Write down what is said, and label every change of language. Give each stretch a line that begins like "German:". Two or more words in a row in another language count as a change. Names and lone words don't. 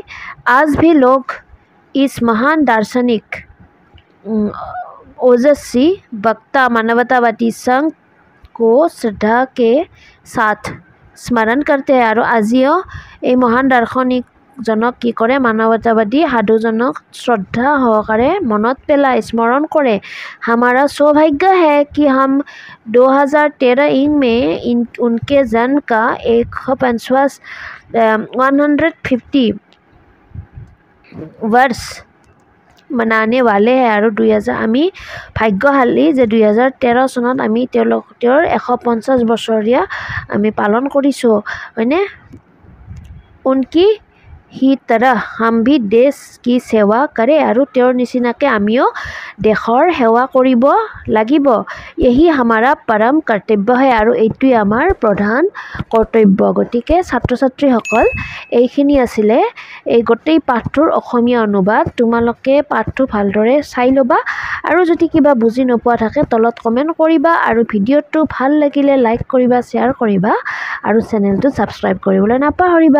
Hindi: आज भी लोग इस महान दार्शनिक ओजस्वी वक्ता मानवतावादी संघ को श्रद्धा के साथ स्मरण करते हैं
Assamese: আৰু আজিও এই মহান দাৰ্শনিকজনক কি কৰে, মানৱতাবাদী সাধুজনক শ্ৰদ্ধা সহকাৰে মনত পেলায়, স্মৰণ কৰে।
Hindi: हमारा सौभाग्य है कि हम 2013 में उनके जन्म का 150 वर्ष मनाने वाले हैं
Assamese: আৰু 2000 আমি ভাগ্যশালী যে 2013 চনত আমি তেওঁৰ 150 বছৰীয়া আমি পালন কৰিছোঁ, হয়নে।
Hindi: उनकी ही तरह हम भी देश की सेवा करे
Assamese: আৰু তেওঁৰ নিচিনাকৈ আমিও দেশৰ সেৱা কৰিব লাগিব।
Hindi: यही हमारा परम कर्तव्य है
Assamese: আৰু এইটোৱে আমাৰ প্ৰধান কৰ্তব্য। গতিকে ছাত্ৰ ছাত্ৰীসকল, এইখিনি আছিলে এই গোটেই পাঠটোৰ অসমীয়া অনুবাদ। তোমালোকে পাঠটো ভালদৰে চাই ল'বা আৰু যদি কিবা বুজি নোপোৱা থাকে তলত কমেণ্ট কৰিবা আৰু ভিডিঅ'টো ভাল লাগিলে লাইক কৰিবা, শ্বেয়াৰ কৰিবা আৰু চেনেলটো ছাবস্ক্ৰাইব কৰিবলৈ নাপাহৰিবা।